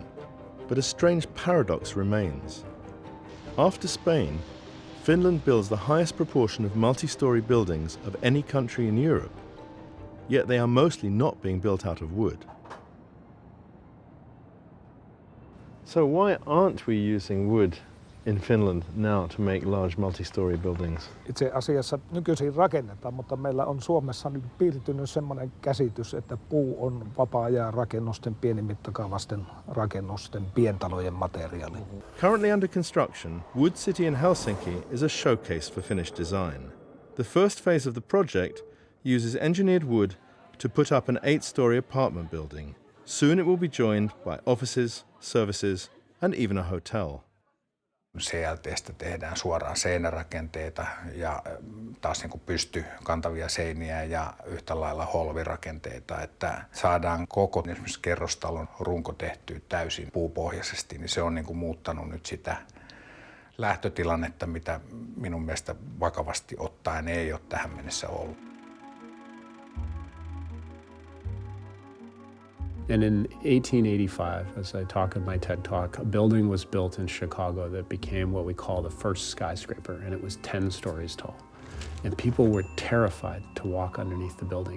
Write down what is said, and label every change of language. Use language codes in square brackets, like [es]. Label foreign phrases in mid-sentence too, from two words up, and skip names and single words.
[en] But a strange paradox remains. After Spain, Finland builds the highest proportion of multi-story buildings of any country in Europe, yet they are mostly not being built out of wood. So why aren't we using wood in Finland now to make large multi-story buildings? [fi] Itse asiassa nykyisin rakennetaan, mutta meillä on Suomessa nyt piirtynyt sellainen käsitys, että puu on vapaa-ajan rakennusten, pienimittakaavaisten rakennusten, pientalojen materiaali. [en] Currently under construction, Wood City in Helsinki is a showcase for Finnish design. The first phase of the project uses engineered wood to put up an 8-story apartment building. Soon it will be joined by offices, services and even a hotel. [fi] CLT:stä tehdään suoraan seinärakenteita ja taas niin kuin pystykantavia seiniä ja yhtä lailla holvirakenteita, että saadaan koko esimerkiksi kerrostalon runko tehtyä täysin puupohjaisesti, niin se on niin kuin muuttanut nyt sitä lähtötilannetta, mitä minun mielestä vakavasti ottaen ei ole tähän mennessä ollut. [en] And in 1885, as I talk in my TED Talk, a building was built in Chicago that became what we call the first skyscraper, and it was 10 stories tall. And people were terrified to walk underneath the building.